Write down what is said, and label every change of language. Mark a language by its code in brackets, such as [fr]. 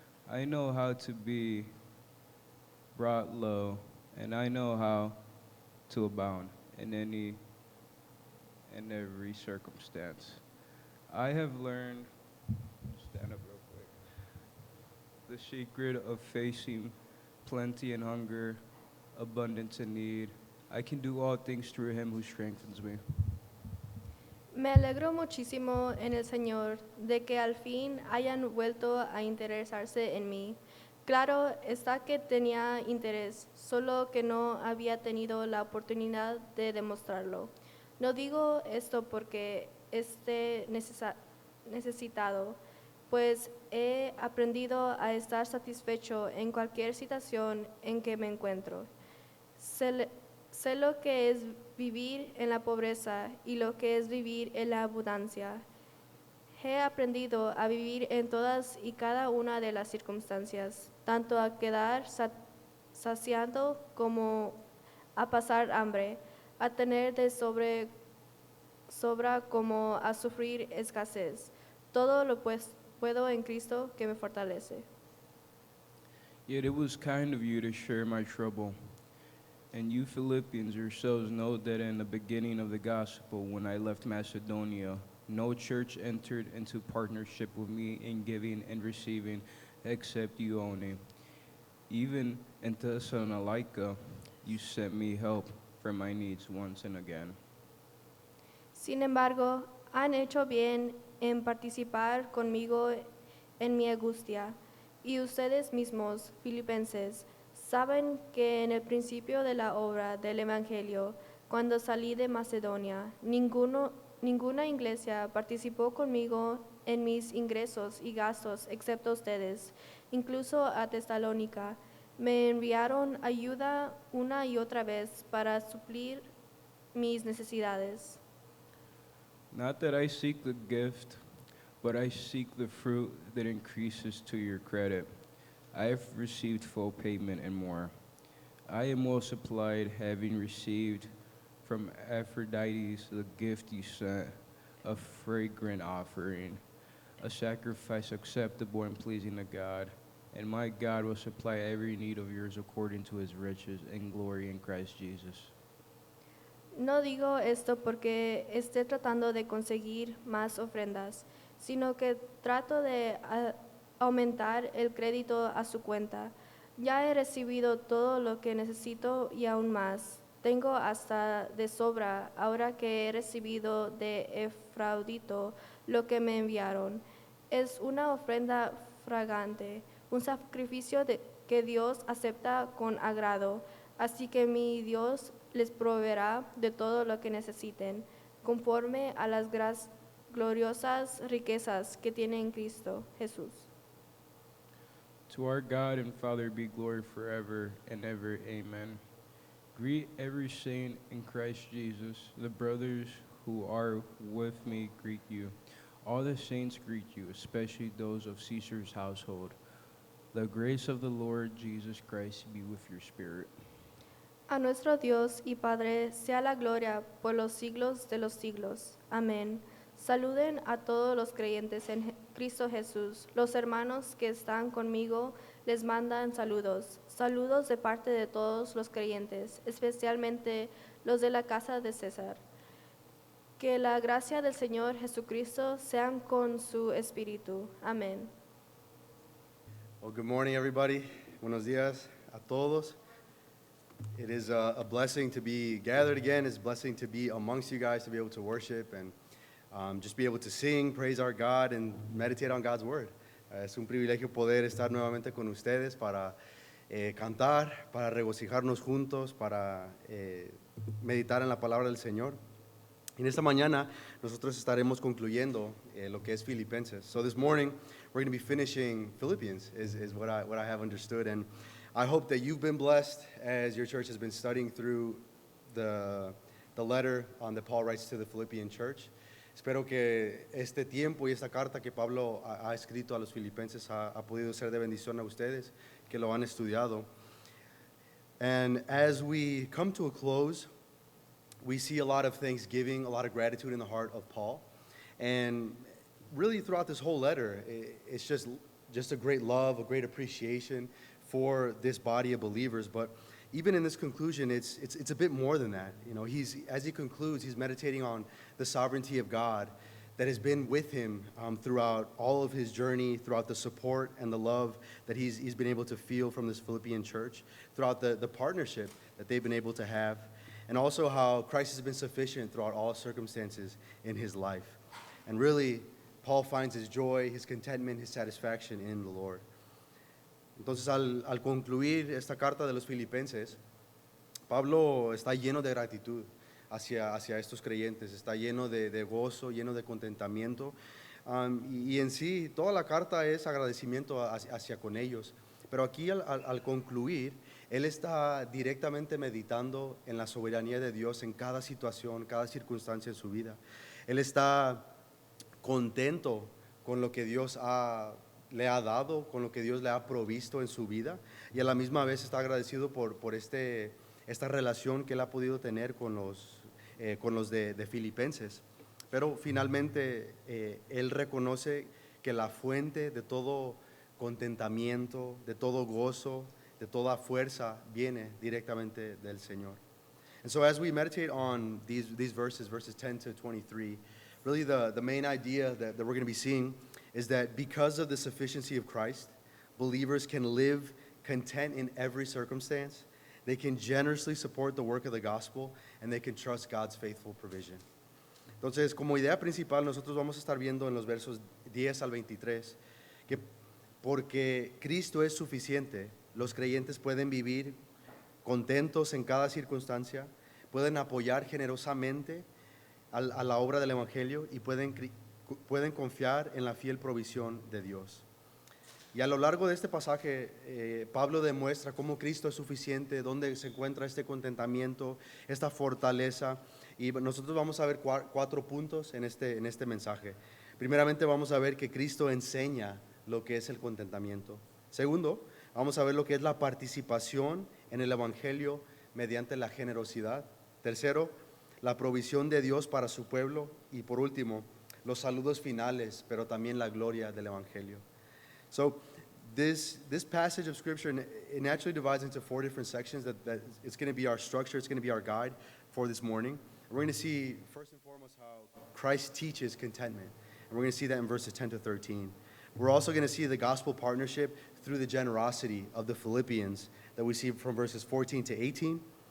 [en] I know how to be brought low, and I know how to abound in any and every circumstance. I have learned, stand up real quick, the secret of facing plenty and hunger, abundance and need. I can do all things through him who strengthens me. [es] Me alegro muchísimo en el Señor de que al fin hayan vuelto a interesarse en mí. Claro está que tenía interés, solo que no había tenido la oportunidad de demostrarlo. No digo esto porque esté necesitado, pues he aprendido a estar satisfecho en cualquier situación en que me encuentro. Sé lo que es vivir en la pobreza y lo que es vivir en la abundancia. He aprendido a vivir en todas y cada una de las circunstancias, tanto a quedar saciando como a pasar hambre, a tener de sobra como a sufrir escasez. Todo lo puedo en Cristo que me fortalece. [en] Yet it was kind of you to share my trouble. And you Philippians yourselves know that in the beginning of the gospel, when I left Macedonia, no church entered into partnership with me in giving and receiving except you only. Even in Thessalonica, you sent me help for my needs once and again. [es] Sin embargo, han hecho bien en participar conmigo en mi angustia, y ustedes mismos, filipenses, saben que en el principio de la obra del Evangelio, cuando salí de Macedonia, ninguna iglesia participó conmigo en mis ingresos y gastos excepto ustedes. Incluso a Tesalónica me enviaron ayuda una y otra vez para suplir mis necesidades. [en] Not that I seek the gift, but I seek the fruit that increases to your credit. I have received full payment and more. I am well supplied, having received from Aphrodite the gift you sent, a fragrant offering, a sacrifice acceptable and pleasing to God. And my God will supply every need of yours according to his riches and glory in Christ Jesus. [es] No digo esto porque esté tratando de conseguir más ofrendas, sino que trato de aumentar el crédito a su cuenta. Ya he recibido todo lo que necesito y aún más. Tengo hasta de sobra ahora que he recibido de Efraudito lo que me enviaron. Es una ofrenda fragante, un sacrificio que Dios acepta con agrado. Así que mi Dios les proveerá de todo lo que necesiten, conforme a las gloriosas riquezas que tiene en Cristo Jesús. [en] To our God and Father be glory forever and ever. Amen. Greet every saint in Christ Jesus. The brothers who are with me greet you. All the saints greet you, especially those of Caesar's household. The grace of the Lord Jesus Christ be with your spirit. [es] A nuestro Dios y Padre sea la gloria por los siglos de los siglos. Amén. Saluden a todos los creyentes en Cristo Jesús. Los hermanos que están conmigo les mandan saludos. Saludos de parte de todos los creyentes, especialmente los de la casa de César. Que la gracia del Señor Jesucristo sean con su espíritu. Amén. [en] Well, good morning, everybody. [es] Buenos dias a todos. [en] It is a blessing to be gathered again. It's a blessing to be amongst you guys, to be able to worship and just be able to sing, praise our God, and meditate on God's Word. [es] Es un privilegio poder estar nuevamente con ustedes para cantar, para regocijarnos juntos, para meditar en la palabra del Señor. En esta mañana nosotros estaremos concluyendo lo que es Filipenses. [en] So this morning we're going to be finishing Philippians is what I have understood, and I hope that you've been blessed as your church has been studying through the letter that Paul writes to the Philippian church. [es] Espero que este tiempo y esta carta que Pablo ha escrito a los filipenses ha podido ser de bendición a ustedes que lo han estudiado. [en] And as we come to a close, we see a lot of thanksgiving, a lot of gratitude in the heart of Paul. And really throughout this whole letter, it's just a great love, a great appreciation for this body of believers. But even in this conclusion, it's a bit more than that. You know, as he concludes, he's meditating on the sovereignty of God that has been with him throughout all of his journey, throughout the support and the love that he's been able to feel from this Philippian church, throughout the partnership that they've been able to have, and also how Christ has been sufficient throughout all circumstances in his life. And really, Paul finds his joy, his contentment, his satisfaction in the Lord. [es] Entonces, al concluir esta carta de los filipenses, Pablo está lleno de gratitud hacia estos creyentes, está lleno de gozo, lleno de contentamiento, y en sí toda la carta es agradecimiento hacia con ellos. Pero aquí al concluir, él está directamente meditando en la soberanía de Dios en cada situación, cada circunstancia en su vida. Él está contento con lo que Dios le ha dado, con lo que Dios le ha provisto en su vida, y a la misma vez está agradecido por esta relación que él ha podido tener con los de Filipenses. Pero finalmente él reconoce que la fuente de todo contentamiento, de todo gozo, de toda fuerza viene directamente del Señor. [en] And so as we meditate on these verses 10 to 23, really the main idea that we're going to be seeing is that because of the sufficiency of Christ, believers can live content in every circumstance. They can generously support the work of the gospel, and they can trust God's faithful provision. [es] Entonces, como idea principal, nosotros vamos a estar viendo en los versos 10 al 23 que porque Cristo es suficiente, los creyentes pueden vivir contentos en cada circunstancia, pueden apoyar generosamente a la obra del Evangelio y pueden confiar en la fiel provisión de Dios. Y a lo largo de este pasaje, Pablo demuestra cómo Cristo es suficiente, dónde se encuentra este contentamiento, esta fortaleza. Y nosotros vamos a ver cuatro puntos en este mensaje. Primeramente vamos a ver que Cristo enseña lo que es el contentamiento. Segundo, vamos a ver lo que es la participación en el Evangelio mediante la generosidad. Tercero, la provisión de Dios para su pueblo. Y por último, los saludos finales, pero también la gloria del Evangelio. [en] So this passage of Scripture, it naturally divides into four different sections that it's going to be our structure, it's going to be our guide for this morning. We're going to see, first and foremost, how Christ teaches contentment. And we're going to see that in verses 10 to 13. We're also going to see the gospel partnership through the generosity of the Philippians that we see from verses 14 to 18.